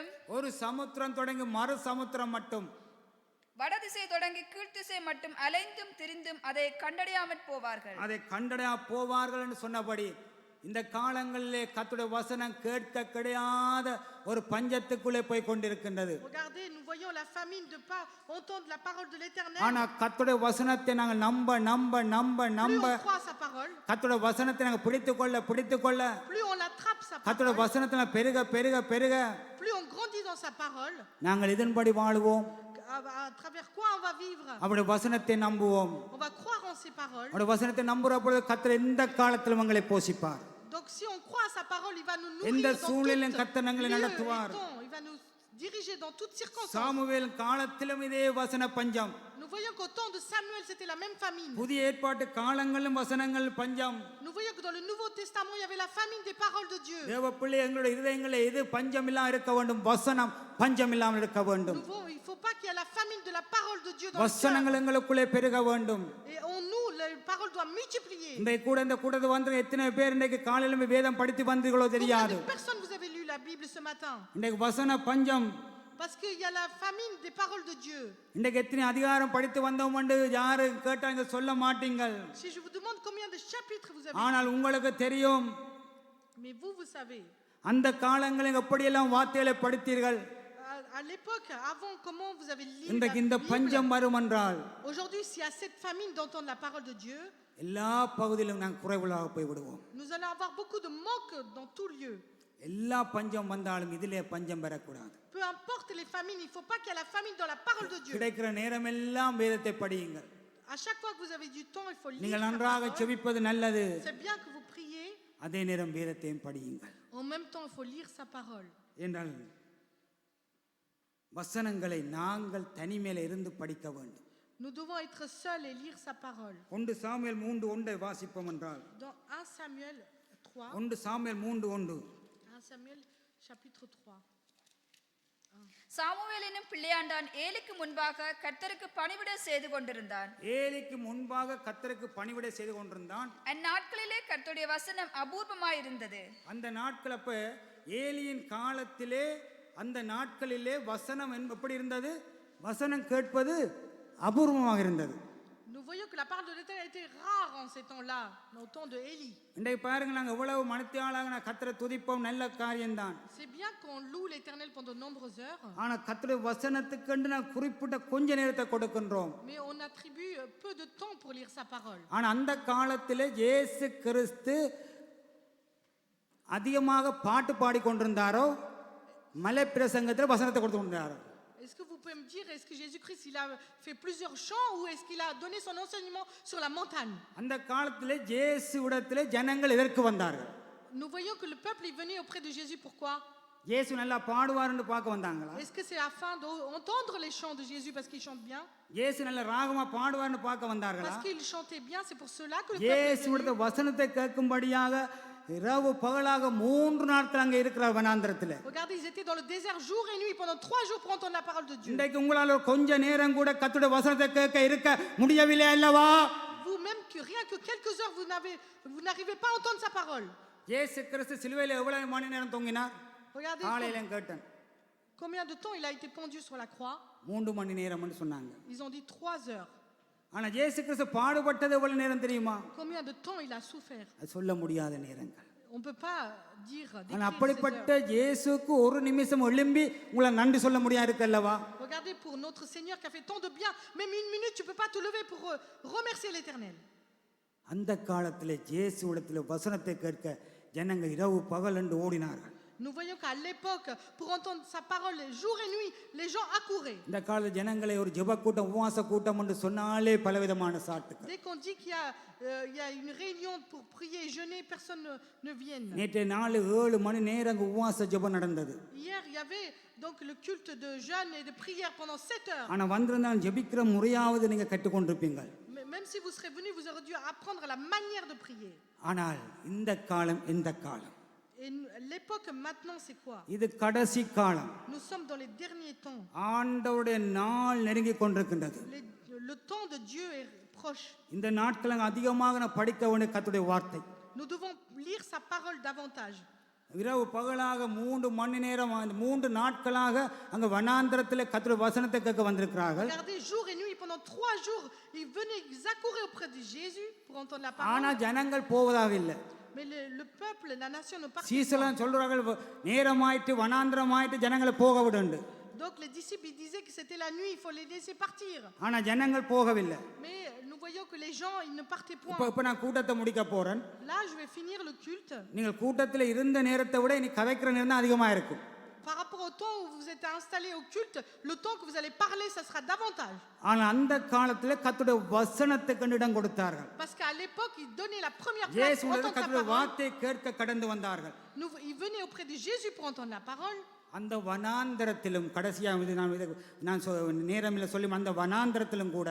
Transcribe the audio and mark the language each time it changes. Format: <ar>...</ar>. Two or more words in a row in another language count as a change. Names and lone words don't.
<ta>ஒரு சமுத்திரம் தொடங்கி மறு சமுத்திரம் மட்டும், வடதிசை தொடங்கி கீழ்த்திசை மட்டும் அலைந்தும் திரிந்தும் அதை கண்டடையாமற் போவார்கள். அதை கண்டடையா போவார்கள் என்று சொன்னபடி இந்த காலங்களிலே கர்த்தருடைய வசனம் கேட்க கிடையாத ஒரு பஞ்சத்துக்குள்ளே போய் கொண்டிருக்கின்றது.</ta> <fr>Regardez, nous voyons la famine de pas entendre la parole de l'Éternel.</fr> <ta>ஆனா கர்த்தருடைய வசனத்தை நாங்கள் நம்ப நம்ப நம்ப</ta> <fr>Plus</fr> <ta>நம்ப</ta> <fr>on croit sa parole,</fr> <ta>கர்த்தருடைய வசனத்தை நாங்கள் பிடித்துக்கொள்ள</ta> <fr>plus on attrape sa</fr> <ta>கர்த்தருடைய</ta> <fr>parole,</fr> <ta>வசனத்துல பெருக பெருக பெருக</ta> <fr>plus on grandit dans sa parole.</fr> <ta>நாங்கள் இதன்படி வாழுவோம்.</ta> <fr>À travers quoi on va vivre?</fr> <ta>அவருடைய வசனத்தை நம்புவோம்.</ta> <fr>On va croire en ses paroles.</fr> <ta>அவருடைய வசனத்தை நம்புற பொழுது கர்த்தர் எந்த காலத்திலும் உங்களை போஷிப்பார்.</ta> <fr>Donc si on croit à sa parole, il va nous nourrir</fr> <ta>எந்த</ta> <fr>dans</fr> <ta>சூழ்நிலையிலும்</ta> <fr>toutes</fr> <ta>கர்த்தர் எங்களை</ta> <fr>lieux et</fr> <ta>நடத்துவார்.</ta> <fr>temps. Il va nous diriger dans toutes circonstances.</fr> <ta>சாமுவேல் காலத்திலும் இதே வசன பஞ்சம்.</ta> <fr>Nous voyons qu'au temps de Samuel, c'était la même famine.</fr> <ta>புதிய ஏற்பாட்டு காலங்களிலும் வசனங்கள் பஞ்சம்.</ta> <fr>Nous voyons que dans le Nouveau Testament, il y avait la famine des paroles de Dieu.</fr> <ta>தேவ பிள்ளை எங்களுடைய இதயங்களில் எது பஞ்சம் இல்லாமல் இருக்க வேண்டும், வசனம் பஞ்சம் இல்லாமல் இருக்க வேண்டும்.</ta> <fr>Il ne faut pas qu'il y ait la famine de la parole de Dieu dans le</fr> <ta>வசனங்கள்</ta> <fr>cœur.</fr> <ta>எங்களுக்குள்ளே பெருக வேண்டும்.</ta> <fr>Et en nous, la parole doit multiplier.</fr> <ta>இன்றைக்கு கூட இந்த கூட்டத்துக்கு வந்து எத்தனை பேர் இன்றைக்கு காலையிலும் வேதம் படித்து வந்தீர்களோ</ta> <fr>Combien</fr> <ta>தெரியாது.</ta> <fr>de personnes vous avez lu la Bible ce matin?</fr> <ta>இன்றைக்கு வசன பஞ்சம்.</ta> <fr>Parce qu'il y a la famine des paroles de Dieu.</fr> <ta>இன்றைக்கு எத்தனை அதிகாரம் படித்து வந்தோம் என்று யாரு கேட்டாங்க சொல்ல மாட்டீங்கள்.</ta> <fr>Si je vous demande combien de chapitres vous avez,</fr> <ta>ஆனால் உங்களுக்கு தெரியும்</ta> <fr>mais vous savez.</fr> <ta>அந்த காலங்களில் எப்படியெல்லாம் வார்த்தைகளை படித்தீர்கள்.</ta> <fr>À l'époque, avant, comment vous avez lu</fr> <ta>இன்றைக்கு</ta> <fr>la</fr> <ta>இந்த</ta> <fr>Bible?</fr> <ta>பஞ்சம் வரும் என்றால்</ta> <fr>Aujourd'hui, s'il y a cette famine d'entendre la parole de Dieu,</fr> <ta>எல்லா பகுதியிலும் நாங்கள் குறைவுளாக போய் விடுவோம்.</ta> <fr>nous allons avoir beaucoup de manque dans tout lieu.</fr> <ta>எல்லா பஞ்சம் வந்தாலும் இதிலே பஞ்சம் பெறக்கூடாது.</ta> <fr>Peu importe les famines, il ne faut pas qu'il y ait la famine dans la parole de Dieu.</fr> <ta>கிடைக்கிற நேரமெல்லாம் வேதத்தை படியுங்கள்.</ta> <fr>À chaque fois que vous avez du temps, il faut lire</fr> <ta>நீங்கள்</ta> <fr>sa</fr> <ta>நன்றாக</ta> <fr>parole.</fr> <ta>செபிப்பது நல்லது.</ta> <fr>C'est bien que vous priez.</fr> <ta>அதே நேரம் வேதத்தையும் படியுங்கள்.</ta> <fr>En même temps, il faut lire sa parole.</fr> <ta>என்றால் வசனங்களை நாங்கள் தனிமையில இருந்து படிக்க வேண்டும்.</ta> <fr>Nous devons être seuls et lire sa parole.</fr> <ta>1 சாமுவேல் 3:1 வாசிப்போம் என்றால்</ta> <fr>Dans 1 Samuel 3,</fr> <ta>1 சாமுவேல் 3:1</ta> <fr>1 Samuel chapitre 3.</fr> <ta>சாமுவேல் என்னும் பிள்ளையாண்டான் ஏலிக்கு முன்பாக கர்த்தருக்கு பணிவிடை செய்து கொண்டிருந்தான். ஏலிக்கு முன்பாக கர்த்தருக்கு பணிவிடை செய்து கொண்டிருந்தான். அந்நாட்களிலே கர்த்தருடைய வசனம் அபூர்வமாயிருந்தது. அந்த நாட்கள் அப்ப ஏலியின் காலத்திலே அந்த நாட்களிலே வசனம் எப்படி இருந்தது? வசனம் கேட்பது அபூர்வமாக இருந்தது.</ta> <fr>Nous voyons que la parole de l'Éternel était rare en ces temps-là, au temps de Élie.</fr> <ta>இன்றைக்கு பாருங்க, நாங்கள் எவ்வளவு மனத்தியாளாக நான் கர்த்தரை துதிப்போம், நல்ல காரியம்தான்.</ta> <fr>C'est bien qu'on loue l'Éternel pendant de nombreuses heures,</fr> <ta>ஆனால் கர்த்தருடைய வசனத்துக்கு நான் குறிப்பிட்ட கொஞ்ச நேரத்தை கொடுக்கின்றோம்.</ta> <fr>mais on attribue peu de temps pour lire sa parole.</fr> <ta>ஆனால் அந்த காலத்திலே இயேசு கிறிஸ்து அதிகமாக பாட்டு பாடிக்கொண்டிருந்தாரோ, மலை பிரசங்கத்தில் வசனத்தை கொடுத்து கொண்டிருந்தாரோ?</ta> <fr>Est-ce que vous pouvez me dire, est-ce que Jésus-Christ il a fait plusieurs chants ou est-ce qu'il a donné son enseignement sur la montagne?</fr> <ta>அந்த காலத்திலே இயேசுவிடத்திலே ஜனங்கள் எதற்கு வந்தார்கள்?</ta> <fr>Nous voyons que le peuple est venu auprès de Jésus. Pourquoi?</fr> <ta>இயேசு நல்லா பாடுவார்னு பார்க்க வந்தாங்களா?</ta> <fr>Est-ce que c'est afin d'entendre les chants de Jésus parce qu'il chante bien?</fr> <ta>இயேசு நல்ல ராகமா பாடுவார்னு பார்க்க வந்தார்களா?</ta> <fr>Parce qu'il chantait bien, c'est pour cela que le peuple est</fr> <ta>இயேசுவிட</ta> <fr>venu.</fr> <ta>வசனத்தை கேட்கும்படியாக இரவு பகலாக 3 நாட்கள் அங்கே இருக்கிறார் வனாந்தரத்தில்.</ta> <fr>Regardez, ils étaient dans le désert jour et nuit pendant 3 jours pour entendre la parole de Dieu.</fr> <ta>இன்றைக்கு உங்களால் கொஞ்ச நேரம் கூட கர்த்தருடைய வசனத்தை கேட்க இருக்க முடியவில்லை அல்லவா?</ta> <fr>Vous-même, que rien que quelques heures, vous n'arrivez pas à entendre sa parole.</fr> <ta>இயேசு கிறிஸ்து சிலுவையில் எவ்வளவு மணி நேரம் தொங்கினார்?</ta> <fr>Regardez</fr> <ta>காலையில கேட்டேன்,</ta> <fr>combien de temps il a été pendu sur la croix.</fr> <ta>3 மணி நேரம்னு சொன்னாங்க.</ta> <fr>Ils ont dit 3 heures.</fr> <ta>ஆனா இயேசு கிறிஸ்து பாடுபட்டது எவ்வளவு நேரம் தெரியுமா?</ta> <fr>Combien de temps il a souffert?</fr> <ta>அது சொல்ல முடியாத நேரங்கள்.</ta> <fr>On ne peut pas dire.</fr> <ta>ஆனா</ta> <fr>décrire ces</fr> <ta>அப்படிப்பட்ட</ta> <fr>heures.</fr> <ta>இயேசுக்கு ஒரு நிமிஷம் எழும்பி உங்களை நன்றி சொல்ல முடியாது இருக்கல்லவா?</ta> <fr>Regardez, pour notre Seigneur qui a fait tant de bien, même une minute, tu ne peux pas te lever pour remercier l'Éternel.</fr> <ta>அந்த காலத்திலே இயேசுவிடத்தில் வசனத்தை கேட்க ஜனங்க இரவு பகல் என்று ஓடினார்கள்.</ta> <fr>Nous voyons qu'à l'époque, pour entendre sa parole jour et nuit, les gens accouraient.</fr> <ta>இந்த கால ஜனங்களை ஒரு ஜெப கூட்டம் உபவாச கூட்டம் என்று சொன்னாலே பலவிதமான சாட்டுகள்.</ta> <fr>Dès qu'on dit qu'il y a une réunion pour prier et jeûner, personne ne vient.</fr> <ta>நேற்று 7 மணி நேரம் உபவாச ஜெபம் நடந்தது.</ta> <fr>Hier, il y avait donc le culte de jeûne et de prière pendant 7 heures.</fr> <ta>ஆனா வந்திருந்தாலும் ஜெபிக்கிற முறையாவது நீங்க கற்றுக்கொண்டிருப்பீங்க.</ta> <fr>Même si vous serez venus, vous aurez dû apprendre la manière de prier.</fr> <ta>ஆனால் இந்த காலம் இந்த காலம்.</ta> <fr>Et l'époque maintenant, c'est quoi?</fr> <ta>இது கடைசி காலம்.</ta> <fr>Nous sommes dans les derniers temps.</fr> <ta>ஆண்டவருடைய நாள் நெருங்கி கொண்டிருக்கின்றது.</ta> <fr>Le temps de Dieu est proche.</fr> <ta>இந்த நாட்கள் அதிகமாக நான் படிக்க வேண்டிய கர்த்தருடைய வார்த்தை.</ta> <fr>Nous devons lire sa parole davantage.</fr> <ta>இரவு பகலாக 3 மணி நேரம் 3 நாட்களாக அங்க வனாந்திரத்தில் கர்த்தருடைய வசனத்தை கேட்க வந்திருக்கிறார்கள்.</ta> <fr>Regardez, jour et nuit, pendant 3 jours, ils venaient, ils accouraient auprès de Jésus pour entendre la</fr> <ta>ஆனா</ta> <fr>parole.</fr> <ta>ஜனங்கள் போவதாக இல்லை.</ta> <fr>Mais le peuple, la nation ne partait pas.</fr> <ta>சீசலாம் சொல்றார்கள் நேரமாயிட்டு வனாந்திரமாயிட்டு ஜனங்களை போக விடுண்டு.</ta> <fr>Donc les disciples ils disaient que c'était la nuit, il faut les laisser partir.</fr> <ta>ஆனா ஜனங்கள் போகவில்லை.</ta> <fr>Mais nous voyons que les gens, ils ne partaient point.</fr> <ta>இப்ப நான் கூட்டத்தை முடிக்க போறேன்.</ta> <fr>Là, je vais finir le culte.</fr> <ta>நீங்கள் கூட்டத்தில் இருந்த நேரத்தை விட இனி கதைக்கிற நேரம் தான் அதிகமா இருக்கும்.</ta> <fr>Par rapport au temps où vous êtes installés au culte, le temps que vous allez parler, ça sera davantage.</fr> <ta>ஆனா அந்த காலத்துல கர்த்தருடைய வசனத்துக்கு இடம் கொடுத்தார்கள்.</ta> <fr>Parce qu'à l'époque, ils donnaient la première place</fr> <ta>இயேசு</ta> <fr>pour entendre sa</fr> <ta>கர்த்தருடைய</ta> <fr>parole.</fr> <ta>வார்த்தையை கேட்க கடந்து வந்தார்கள்.</ta> <fr>Ils venaient auprès de Jésus pour entendre la parole.</fr> <ta>அந்த வனாந்தரத்திலும் கடைசியாக நான் நேரமில்லை சொல்லி அந்த வனாந்தரத்திலும் கூட</ta>